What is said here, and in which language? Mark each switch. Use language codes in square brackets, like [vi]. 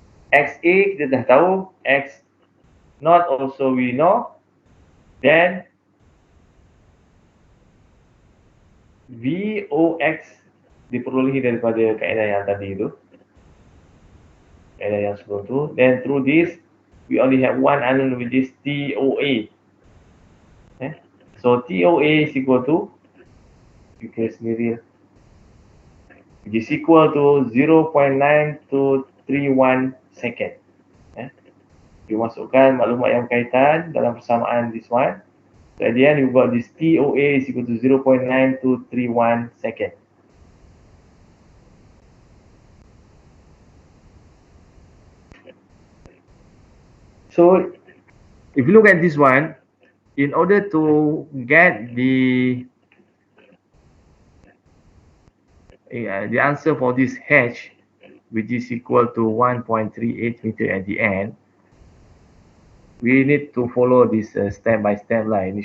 [en] XA [ms] kita dah tahu, [en] X naught also we know. [ms] Then VOX diperolehi daripada kaedah yang tadi itu, kaedah yang sebelum tu. [en] Then through this we only have one unknown, which is TOA. So TOA is equal to, because sendiri, which is equal to 0.9231 second. [ms] You masukkan maklumat yang berkaitan dalam persamaan [en] this one. So at the end, you've got this TOA is equal to 0.9231 second. So if you look at this one, in order to get the answer for this H, which is equal to 1.38 meter at the end, we need to follow this step by step line.